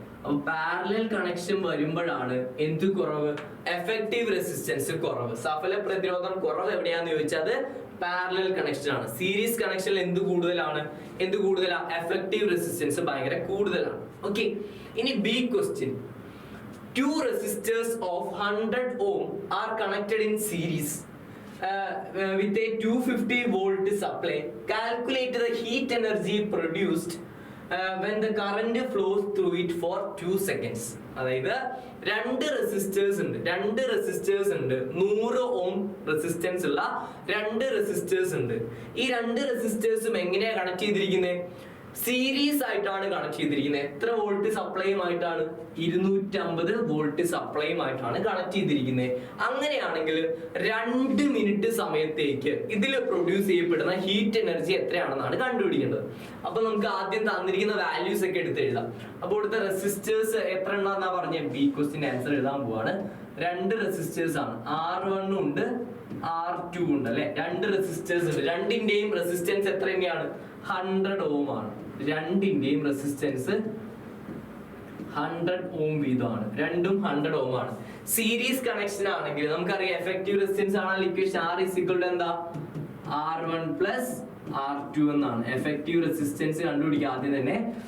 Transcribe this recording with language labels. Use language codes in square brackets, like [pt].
[ml] അപ്പൊ parallel connection വരുമ്പോഴാണ് എന്ത് കുറവ്? എഫക്റ്റീവ് റെസിസ്റ്റൻസ് കുറവ്. സഫല പ്രതിരോധം കുറവ് എവിടെയാന്ന് ചോദിച്ചാൽ പാരലൽ കണക്ഷൻ ആണ്. സീരീസ് കണക്ഷനിൽ എന്ത് കൂടുതലാണ് എഫക്റ്റീവ് റെസിസ്റ്റൻസ് ഭയങ്കര കൂടുതലാണ്. ഓക്കെ, ഇനി B question. [en] Two resistors of 100 ohm are connected in series with a 250 volt supply. Calculate the heat energy produced when the current flows through it for 2 seconds. [ml] അതായത് രണ്ട് resistors ഉണ്ട് 100 ohm resistance ഉള്ള രണ്ട് resistors ഉണ്ട്. ഈ രണ്ട് റെസിസ്റ്റേഴ്സും എങ്ങനെയാ connect ചെയ്തിരിക്കുന്നത്? സീരീസ് ആയിട്ടാണ് കണക്ട് ചെയ്തിരിക്കുന്നത്. എത്ര വോൾട്ട് സപ്ലൈയുമായിട്ടാണ്? 250 വോൾട്ട് സപ്ലൈയുമായിട്ടാണ് കണക്ട് ചെയ്തിരിക്കുന്നത്. അങ്ങനെയാണെങ്കിൽ 2 മിനിറ്റ് സമയത്തേക്ക് ഇതിൽ പ്രൊഡ്യൂസ് ചെയ്യപ്പെടുന്ന ഹീറ്റ് എനർജി എത്രയാണെന്നാണ് കണ്ടുപിടിക്കേണ്ടത്. അപ്പൊ നമുക്ക് ആദ്യം തന്നിരിക്കുന്ന വാല്യൂസ് ഒക്കെ എടുത്ത് എഴുതാം. അപ്പോൾ ഇവിടുത്തെ റെസിസ്റ്റേഴ്സ് എത്ര എണ്ണാന്നാ പറഞ്ഞ ബി ക്വസ്റ്റിന്റെ ആൻസർ എഴുതാൻ പോവാണ്. രണ്ട് റെസിസ്റ്റേഴ്സ് ആണ്, R1 ഉണ്ട് R2 ഉണ്ട് അല്ലെ. രണ്ട് റെസിസ്റ്റേഴ്സ് ഉണ്ട്. രണ്ടിന്റെയും റെസിസ്റ്റൻസ് എത്ര തന്നെയാണ്? 100 ഓം ആണ്. രണ്ടിന്റെയും റെസിസ്റ്റൻസ് 100 ഓം വീതമാണ്. രണ്ടും 100 ഓം ആണ്. സീരീസ് കണക്ഷൻ ആണെങ്കിൽ നമുക്കറിയാം എഫക്റ്റീവ് റെസിസ്റ്റൻസ് ആണെങ്കിൽ equation [en] R is equal to [ml] എന്താ? [en] R1 plus R2 [ml] എന്നാണ്. എഫക്റ്റീവ് റെസിസ്റ്റൻസ് കണ്ടുപിടിക്കുക ആദ്യം തന്നെ.